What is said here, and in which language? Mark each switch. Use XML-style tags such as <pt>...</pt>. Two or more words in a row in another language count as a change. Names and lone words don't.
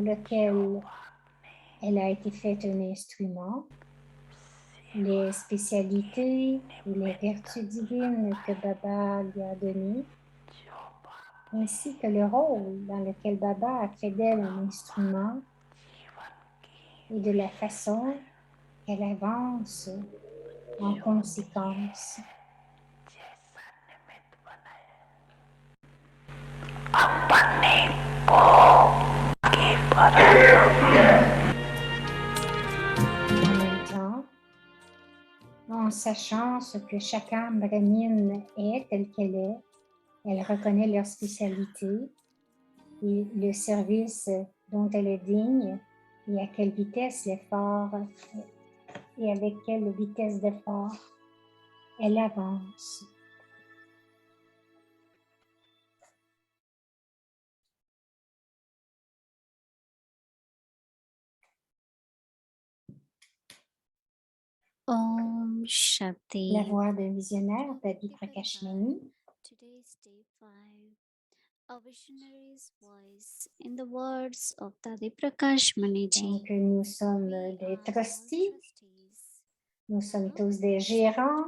<fr>lequel elle a été faite un instrument, les spécialités et les vertus divines que Baba lui a données, ainsi que le rôle dans lequel Baba a fait d'elle un instrument et de la façon qu'elle avance en conséquence.</fr> <hi>अपने को आगे बढ़ाओ</hi> <fr>En même temps, en sachant ce que chaque âme brahmine est telle qu'elle est, elle reconnaît leur spécialité et le service dont elle est digne et à quelle vitesse l'effort et avec quelle vitesse d'effort elle avance.</fr> <hi>Om Shanti.</hi> <fr>La voix d'un visionnaire, Dadi Prakashmani.</fr> <en>Today is day 5. A visionary's voice in the words of Dadi Prakash Maniji.</en> <fr>Donc, nous sommes des trustees, nous sommes tous des gérants.</fr>